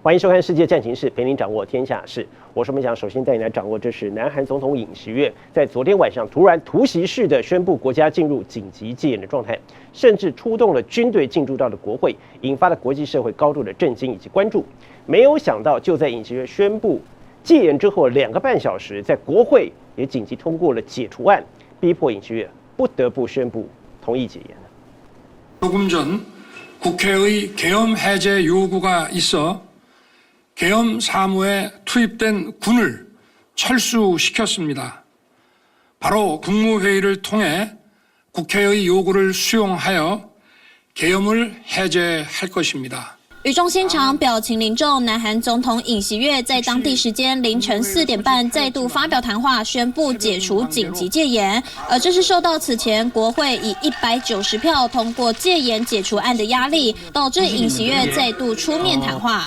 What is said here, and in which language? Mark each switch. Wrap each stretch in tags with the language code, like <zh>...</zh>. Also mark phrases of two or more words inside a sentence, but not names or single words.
<zh>欢迎收看《世界战情室》，陪您掌握天下事。我是我们想首先带你来掌握，这是南韩总统尹锡悦在昨天晚上突然突袭式的宣布国家进入紧急戒严的状态，甚至出动了军队进驻到了国会，引发了国际社会高度的震惊以及关注。没有想到，就在尹锡悦宣布戒严之后2个半小时，在国会也紧急通过了解除案，逼迫尹锡悦不得不宣布同意戒严。</zh> <ko>조금 전 국회의 계엄 해제 요구가 있어 계엄 사무에 투입된 군을 철수시켰습니다. 바로 국무회의를 통해 국회의 요구를 수용하여 계엄을 해제할 것입니다.</ko> <zh>语重心长，表情凝重。南韩总统尹锡悦在当地时间凌晨4点半再度发表谈话，宣布解除紧急戒严。而这是受到此前国会以190票通过戒严解除案的压力，导致尹锡悦再度出面谈话。</zh>